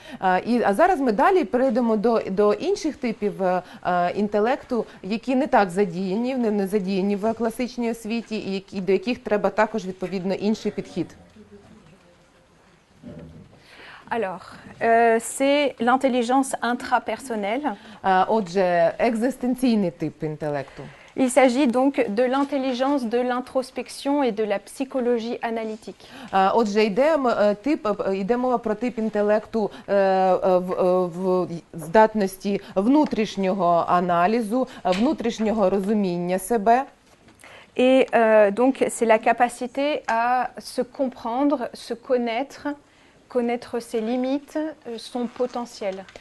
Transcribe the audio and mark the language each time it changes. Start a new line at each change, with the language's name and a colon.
Ukrainian: А зараз ми далі перейдемо до інших типів інтелекту, які не так задіяні, не задіяні в класичній освіті, і до яких треба також відповідно інший підхід.
French: Alors, c'est l'intelligence intrapersonnelle.
Ukrainian: Отже, екзистенційний тип інтелекту.
French: Il s'agit donc de l'intelligence de l'introspection et de la psychologie analytique.
Ukrainian: Отже, йде мова про тип інтелекту в здатності внутрішнього аналізу, внутрішнього розуміння себе.
French: Et donc, c'est la capacité à se comprendre, se connaître ses limites, son potentiel.